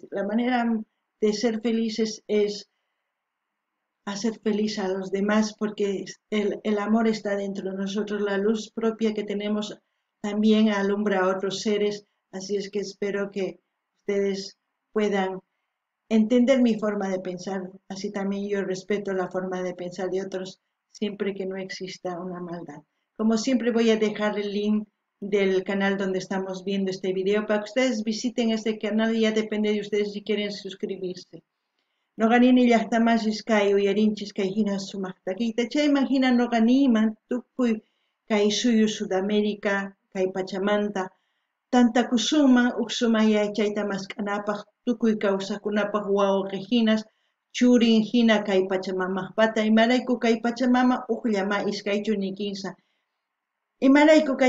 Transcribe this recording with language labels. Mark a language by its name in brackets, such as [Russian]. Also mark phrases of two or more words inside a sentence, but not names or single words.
[Spanish] La manera de ser felices es hacer feliz a los demás porque el amor está dentro de nosotros, la luz propia que tenemos también alumbra a otros seres, así es que espero que ustedes puedan entender mi forma de pensar, así también yo respeto la forma de pensar de otros siempre que no exista una maldad. Como siempre voy a dejar el link del canal donde estamos viendo este video para que ustedes visiten este canal y ya depende de ustedes si quieren suscribirse. [Quechua] Noqanini llaqtamashis kay uyarinchis kay hina sumaqtaykita chayman hina noqaniman tukuy kay suyu Sudamérica kay Pachamanta tantakusuman uqsuman yachayta maskanapaq tukuy kawsakunapaq wawqi hinas churin hina kay Pachamamaqpata imarayku kay Pachamama uqllama iskaychu ni kinsa imarayku kay